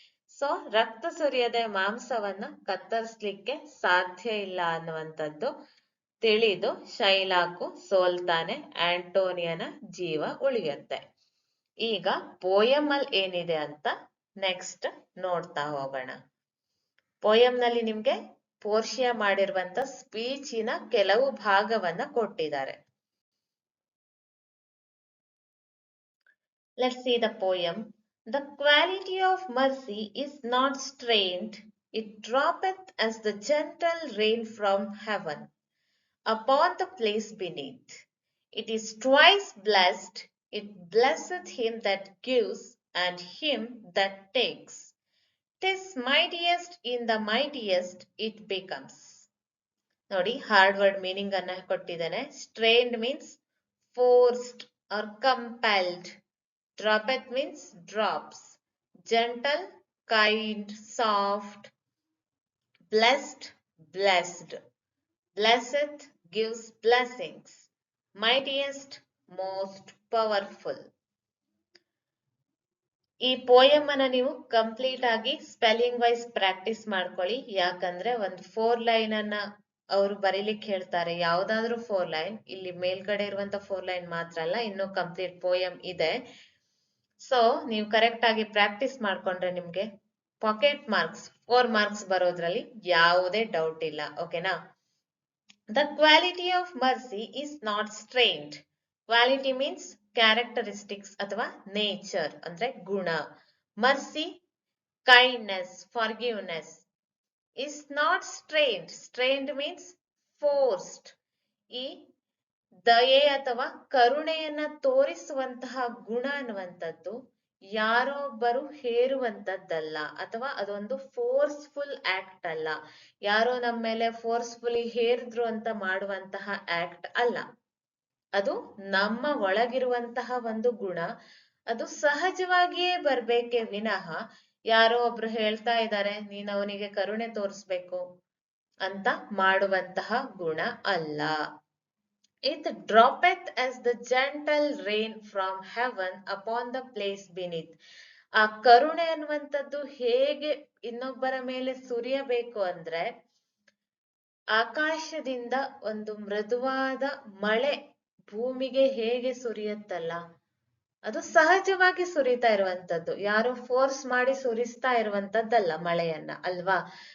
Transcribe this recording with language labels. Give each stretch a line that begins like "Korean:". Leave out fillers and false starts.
Kannada: So ರಕ್ತ ಸುರಿಯದೆ ಮಾಂಸವನ್ನ ಕತ್ತರಿಸ್ಲಿಕ್ಕೆ ಸಾಧ್ಯ ಇಲ್ಲ ಅನ್ನುವಂಥದ್ದು ತಿಳಿದು ಶೈಲಾಕು ಸೋಲ್ತಾನೆ, ಆಂಟೋನಿಯನ ಜೀವ ಉಳಿಯುತ್ತೆ. ಈಗ ಪೋಯಮ್ ಅಲ್ಲಿ ಏನಿದೆ ಅಂತ ನೆಕ್ಸ್ಟ್ ನೋಡ್ತಾ ಹೋಗೋಣ. ಪೋಯಮ್ ನಲ್ಲಿ ನಿಮ್ಗೆ ಪೋರ್ಷಿಯಾ ಮಾಡಿರುವಂತ ಸ್ಪೀಚಿನ ಕೆಲವು ಭಾಗವನ್ನ ಕೊಟ್ಟಿದ್ದಾರೆ.
English: Let's see the poem. The quality of mercy is not strained, it droppeth as the gentle rain from heaven upon the place beneath. It is twice blessed, it blesseth him that gives and him that takes. 'Tis mightiest in the mightiest it becomes.
Kannada: ನೋಡಿ, hard word meaning ಅನ್ನ ಕೊಟ್ಟಿದ್ದೇನೆ.
English: Strained means forced or compelled. Droppeth means drops. Gentle, kind, soft. Blessed, blessed. Blesseth, gives blessings. Mightiest, most powerful.
Kannada: ಈ poem ಅನ್ನ ನೀವು complete ಆಗಿ spelling wise practice ಮಾಡ್ಕೊಳ್ಳಿ. ಯಾಕಂದ್ರೆ ಒಂದು 4 ಲೈನ್ ಅನ್ನ ಅವರು ಬರೀಲಿಕ್ಕೆ ಹೇಳ್ತಾರೆ, ಯಾವ್ದಾದ್ರು 4 ಲೈನ್. ಇಲ್ಲಿ ಮೇಲ್ಗಡೆ ಇರುವಂತ 4 ಲೈನ್ ಮಾತ್ರ ಅಲ್ಲ, ಇನ್ನು ಕಂಪ್ಲೀಟ್ ಪೋಯಮ್ ಇದೆ. ಸೊ ನೀವು ಕರೆಕ್ಟ್ ಆಗಿ ಪ್ರಾಕ್ಟೀಸ್ ಮಾಡ್ಕೊಂಡ್ರೆ ನಿಮ್ಗೆ ಪಾಕೆಟ್ ಮಾರ್ಕ್ಸ್ 4 ಮಾರ್ಕ್ಸ್ ಬರೋದ್ರಲ್ಲಿ ಯಾವುದೇ ಡೌಟ್ ಇಲ್ಲ. ಓಕೆನಾ?
English: The quality of mercy is not strained. Quality means characteristics
Kannada: ಅಥವಾ ನೇಚರ್ ಅಂದ್ರೆ ಗುಣ.
English: Mercy, kindness, forgiveness is not strained. Strained means forced.
Kannada: ಈ ದಯೆ ಅಥವಾ ಕರುಣೆಯನ್ನ ತೋರಿಸುವಂತಹ ಗುಣ ಅನ್ನುವಂಥದ್ದು ಯಾರೋ ಒಬ್ಬರು ಹೇರುವಂತದ್ದಲ್ಲ, ಅಥವಾ ಅದೊಂದು ಫೋರ್ಸ್ಫುಲ್ ಆಕ್ಟ್ ಅಲ್ಲ. ಯಾರೋ ನಮ್ಮ ಮೇಲೆ ಫೋರ್ಸ್ಫುಲಿ ಹೇರಿದ್ರು ಅಂತ ಮಾಡುವಂತಹ ಆಕ್ಟ್ ಅಲ್ಲ. ಅದು ನಮ್ಮ ಒಳಗಿರುವಂತಹ ಒಂದು ಗುಣ. ಅದು ಸಹಜವಾಗಿಯೇ ಬರ್ಬೇಕೇ ವಿನಃ ಯಾರೋ ಒಬ್ರು ಹೇಳ್ತಾ ಇದ್ದಾರೆ ನೀನ್ ಅವನಿಗೆ ಕರುಣೆ ತೋರಿಸ್ಬೇಕು ಅಂತ ಮಾಡುವಂತಹ ಗುಣ ಅಲ್ಲ.
English: It droppeth as the gentle rain from heaven upon the place beneath.
Kannada: ಆ ಕರುಣೆ ಅನ್ನುವಂಥದ್ದು ಹೇಗೆ ಇನ್ನೊಬ್ಬರ ಮೇಲೆ ಸುರಿಯಬೇಕು ಅಂದ್ರೆ, ಆಕಾಶದಿಂದ ಒಂದು ಮೃದುವಾದ ಮಳೆ ಭೂಮಿಗೆ ಹೇಗೆ ಸುರಿಯುತ್ತಲ್ಲ, ಅದು ಸಹಜವಾಗಿ ಸುರಿತಾ ಇರುವಂತದ್ದು, ಯಾರು ಫೋರ್ಸ್ ಮಾಡಿ ಸುರಿಸ್ತಾ ಇರುವಂತದ್ದಲ್ಲ ಮಳೆಯನ್ನ, ಅಲ್ವಾ?